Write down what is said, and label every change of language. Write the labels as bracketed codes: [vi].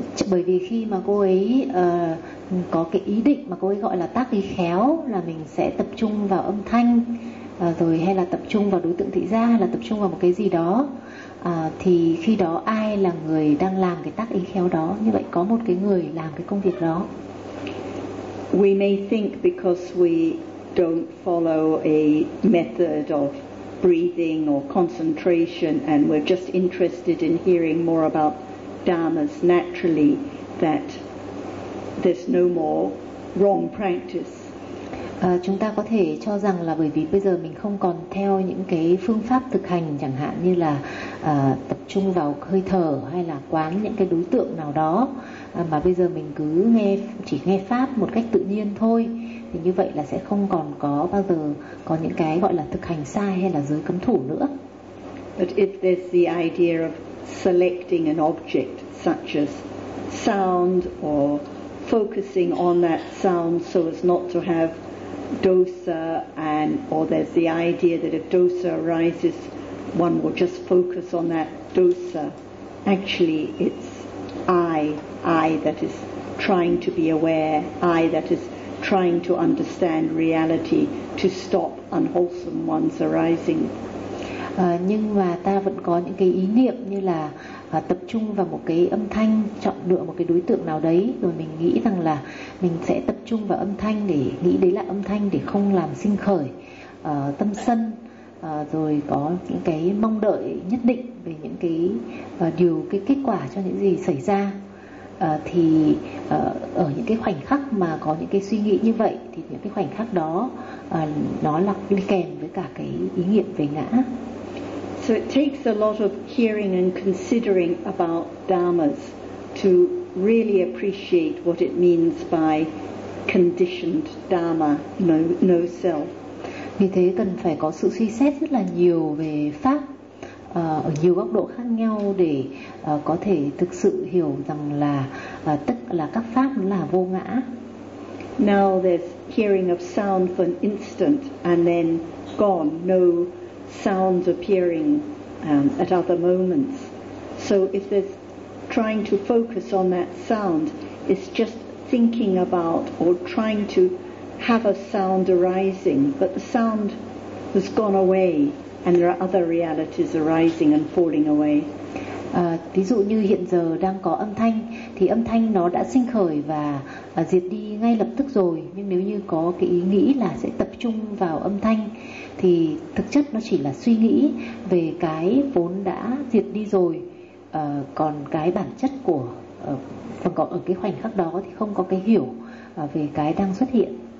[vi] Bởi vì khi mà cô ấy có cái ý định mà cô ấy gọi là tác ý khéo, là mình sẽ tập trung vào âm thanh rồi hay là tập trung vào đối tượng thị giác hay là tập trung vào một cái gì đó, thì khi đó ai là người đang làm cái tác ý khéo đó? Như vậy có một cái người làm cái công việc đó. [en] We may think because we don't follow a method of breathing or concentration and we're just interested in hearing more about dharmas naturally that there's no more wrong practice. [vi] Chúng ta có thể cho rằng là bởi vì bây giờ mình không còn theo những cái phương pháp thực hành chẳng hạn như là tập trung vào hơi thở hay là quán những cái đối tượng nào đó, mà bây giờ mình cứ chỉ nghe pháp một cách tự nhiên thôi, thì như vậy là sẽ không còn có bao giờ có những cái gọi là thực hành sai hay là giới cấm thủ nữa. [en] But if there's the idea of selecting an object such as sound or focusing on that sound so as not to have dosa, and or there's the idea that if dosa arises, one will just focus on that dosa. Actually, it's I that is trying to be aware, I that is trying to understand reality to stop unwholesome ones arising. [vi] Nhưng mà ta vẫn có những cái ý niệm như là tập trung vào một cái âm thanh, chọn lựa một cái đối tượng nào đấy, rồi mình nghĩ rằng là mình sẽ tập trung vào âm thanh để nghĩ đấy là âm thanh, để không làm sinh khởi tâm sân, rồi có những cái mong đợi nhất định về những cái điều, cái kết quả cho những gì xảy ra. Thì ở những cái khoảnh khắc mà có những cái suy nghĩ như vậy thì những cái khoảnh khắc đó nó là đi kèm với cả cái ý niệm về ngã. [en] So it takes a lot of hearing and considering about dharmas to really appreciate what it means by conditioned dharma, no self. [vi] Vì thế cần phải có sự suy xét rất là nhiều về pháp ở nhiều góc độ khác nhau để có thể thực sự hiểu rằng là tức là các pháp là vô ngã. [en] Now there's hearing of sound for an instant and then gone, no sounds appearing at other moments. So if there's trying to focus on that sound, it's just thinking about or trying to have a sound arising, but the sound has gone away and there are other realities arising and falling away. [vi] Ví dụ như hiện giờ đang có âm thanh thì âm thanh nó đã sinh khởi và diệt đi ngay lập tức rồi, nhưng nếu như có cái ý nghĩ là sẽ tập trung vào âm thanh thì thực chất nó chỉ là suy nghĩ về cái vốn đã diệt đi rồi, còn cái bản chất của phần còn ở cái khoảnh khắc đó thì không có cái hiểu về cái đang xuất hiện.